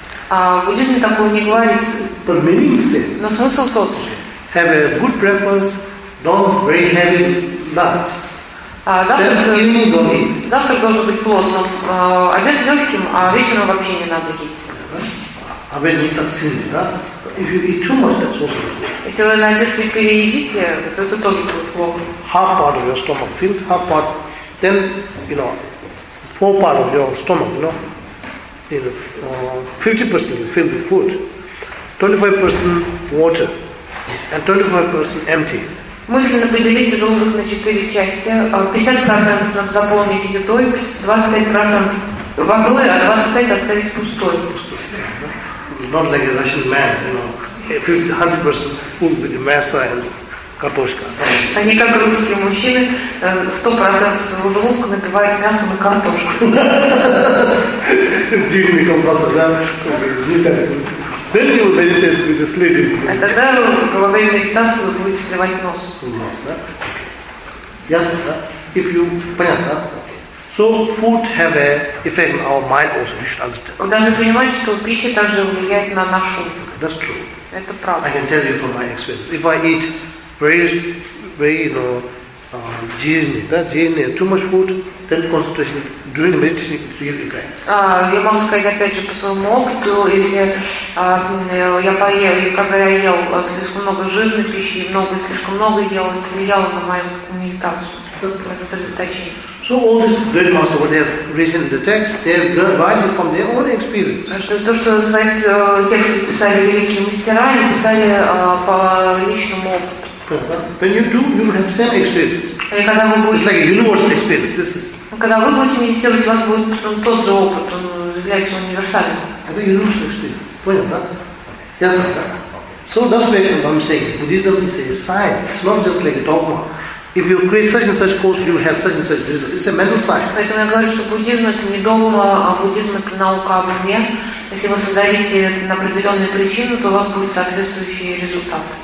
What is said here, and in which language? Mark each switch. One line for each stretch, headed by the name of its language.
Russian: А буддизм такого не говорит.
English: But meaning is it.
Russian: Но смысл тот же.
English: Have a good breakfast, don't very heavy lunch.
Russian: Завтрак должен быть плотным, обед легким, а вечером вообще не надо есть. Если вы на обед переедите, то это тоже будет плохо.
English: Half part of your stomach filled, half part, then you know, four part of your stomach, you know, in 50% you filled with food, 25% water, and 25% empty.
Russian: Мысленно поделите желудок на четыре части. 50% надо заполнить едой, 25% водой, а 25% оставить пустой.
English: Not like a Russian man, you know. 100% food with the masa and картошка.
Russian: А не как русские мужчины, 100% желудок набивают мясом и картошкой. Дивный колбаса, да? Не так.
English: Then you meditate with the sleeping.
Russian: And тогда во время медитации вы будете клевать нос. Ясно, да?
English: If you
Russian: понятно.
English: So food have a effect on our mind also, you should understand.
Russian: Вы должны понимать, что пища также влияет на наш ум.
English: That's true.
Russian: Это правда.
English: I can tell you from my experience. If I eat very, you know, too much food, then concentration during meditation is really great.
Russian: Я могу сказать опять же по своему опыту, если я поел, и когда я ел слишком много жирной пищи, слишком много ел, это влияло на мою медитацию.
English: So all these great masters, what they have written in the text, they have learned from their own experience.
Russian: То, что тексты писали великие мастера, они писали по личному опыту.
English: When you do, you will have same experience. It's like a universal experience. This is.
Russian: Когда вы будете медитировать, у вас будет тот же опыт, он является универсальным. Это
English: universal experience.
Russian: Понял, да? Ясно, да?
English: So that's why I'm saying Buddhism is a science. It's not just like a dogma. If you create such and such course, you have such and such result. It's a mental science.
Russian: Поэтому я говорю, что буддизм это не догма, а буддизм это наука об уме. Если вы создадите на определенную причину, то у вас будет соответствующий результат.